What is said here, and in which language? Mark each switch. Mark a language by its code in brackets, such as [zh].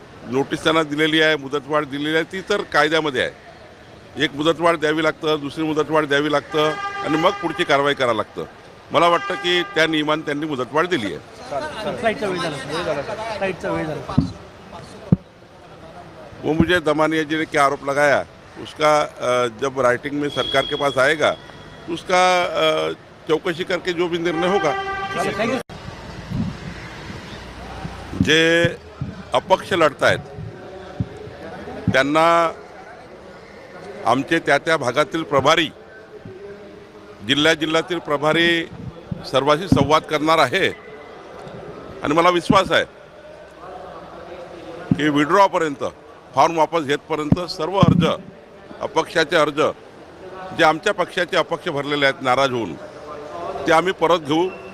[mr] Notice त्यांना दिलेली आहे, मुदतवाढ दिलेली आहे, ती तर कायद्यामध्ये आहे. एक मुदतवाढ द्यावी लागतं, दुसरी मुदतवाढ द्यावी लागतं आणि मग पुढची कारवाई करावं लागतं. मला वाटतं की त्या नियमाने त्यांनी मुदतवाढ दिली आहे. फ्लाईटचा वेळ झाला फ्लाईटचा वेळ झाला. [hi] वो मुझे दमानिया जी ने क्या आरोप लगाया उसका जब राइटिंग में सरकार के पास आएगा तो उसका चौकसी करके जो भी निर्णय होगा. [en] Thank you. [mr] जे अपक्ष लढतायत त्यांना आमचे त्या भागातील प्रभारी जिल्ह्यातील प्रभारी सर्वांशी संवाद करणार आहे आणि मला विश्वास आहे की विड्रॉपर्यंत फॉर्म वापस घेतपर्यंत सर्व अर्ज अपक्षाचे अर्ज जे आमच्या पक्षाचे अपक्ष भरलेले आहेत नाराज होऊन ते आम्ही परत घेऊ.